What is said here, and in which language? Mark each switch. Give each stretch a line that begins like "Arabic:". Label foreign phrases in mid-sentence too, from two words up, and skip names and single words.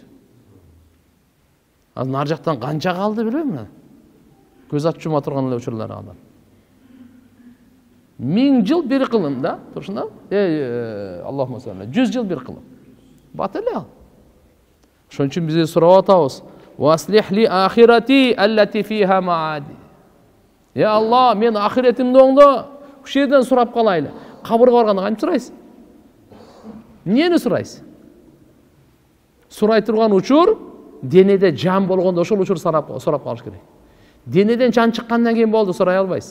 Kyrgyz: Анан ар жактан канча калды билбейм. Көз ачума турган эле учурлар калды. 1000 жыл бир кылым да, турушунда?
Arabic: اللهم صل.
Kyrgyz: 100 жыл бир кылым. Бат эле ал. Ошон үчүн биз сурап атабыз.
Arabic: وأصلح لي آخرتي التي فيها معادي.
Kyrgyz: Я Аллах, мен ахиретимди оңдо. Ушул жерден сурап калайлы. Кабырга барганда кантип сурайсыз? Эмнени сурайсыз? Сурай турган учур денеде жан болгондо ошол учур сурап калыш керек. Денеден жан чыккандан кийин болду, сурай албайсыз.